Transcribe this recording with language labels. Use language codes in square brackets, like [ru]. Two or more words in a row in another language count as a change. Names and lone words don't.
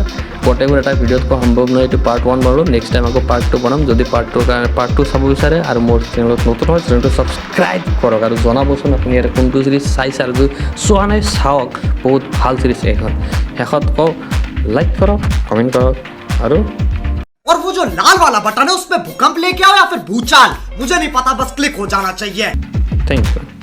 [as] গোটেইবোৰ এটা ভিডিঅ'ত কোৱা সম্ভৱ নহয়, এইটো পাৰ্ট 1 বাৰু। [en] next time [as] আকৌ পাৰ্ট 2 বনাম। যদি পাৰ্ট 2 চাব বিচাৰে আৰু মোৰ চেনেলত নতুন হয়, চেনেলটো ছাবস্ক্ৰাইব কৰক আৰু জনাবচোন আপুনি ইয়াৰ কোনটো ছিৰিজ চাইছে, আৰু যদি চোৱা নাই চাওক, বহুত ভাল ছিৰিজ এইখন। শেষত কওঁ, লাইক কৰক, কমেণ্ট কৰক আৰু [hi] और वो जो लाल वाला बटन है उस पे भूकंप लेके आओ या फिर भूचाल, मुझे नहीं पता, बस क्लिक हो जाना चाहिए। [en] thank you.